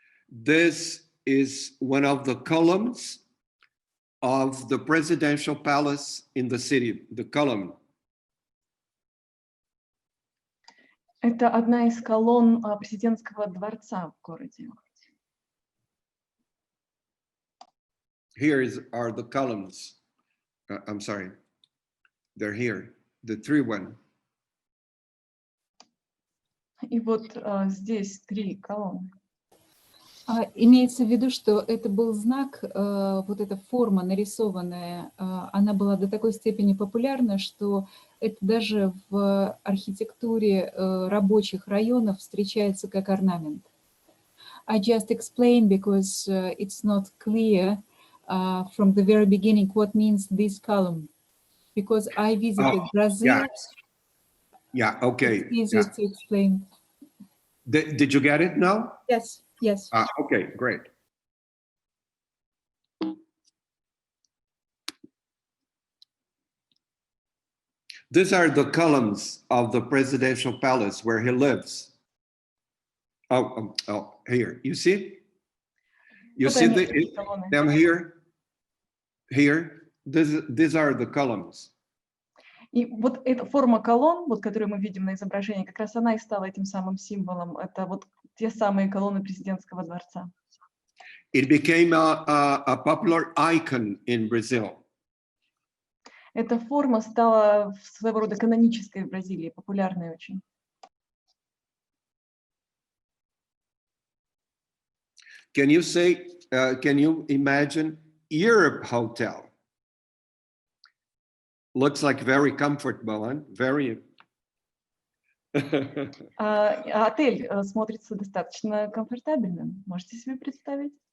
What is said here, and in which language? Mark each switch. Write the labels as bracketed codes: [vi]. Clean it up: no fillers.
[en] This is one of the columns of the presidential palace in the city, the column. [ru] Это одна из колонн президентского дворца в городе. [en] Here are the columns. I'm sorry. They're here. The three one. [ru] И вот здесь 3 колонны. Имеется в виду, что это был знак, вот эта форма нарисованная, она была до такой степени популярна, что это даже в архитектуре рабочих районов встречается как орнамент. [en] I just explained because it's not clear from the very beginning what means this column. Because I visited Brazil. Yeah, okay. It's easier to explain. Did you get it now? Yes, yes. Okay, great. These are the columns of the presidential palace where he lives. Oh, here. You see? You see them here? Here? These are the columns. [ru] И вот эта форма колонн, вот, которую мы видим на изображении, как раз она и стала этим самым символом. Это вот те самые колонны президентского дворца. [en] It became a popular icon in Brazil. [ru] Эта форма стала своего рода канонической в Бразилии, популярной очень. [en] Can you imagine Europe Hotel? Looks like very comfortable, and very. [ru] Отель смотрится достаточно комфортабельным. Можете себе представить?